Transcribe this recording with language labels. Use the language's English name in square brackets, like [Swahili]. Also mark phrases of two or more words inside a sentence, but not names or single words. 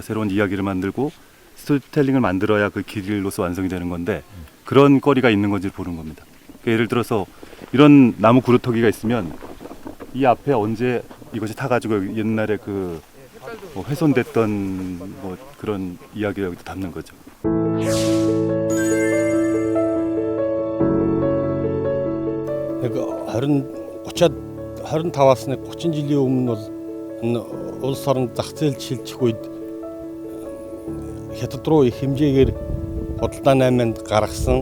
[Korean] 새로운 이야기를 만들고 스토리텔링을 만들어야 그 길로서 완성이 되는 건데 그런 거리가 있는 건지 보는 겁니다. 그러니까 예를 들어서 이런 나무 구루터기가 있으면 이 앞에 언제 이것이 타가지고 옛날에 그 훼손됐던 그런 이야기를 여기다 담는 거죠. [Mongolian] Харин 25-аас 30 жилийн өмнө бол энэ улс орнд зах зээл шилжих үед хятад руу их хэмжээгээр худалдаа 8-нд гаргасан.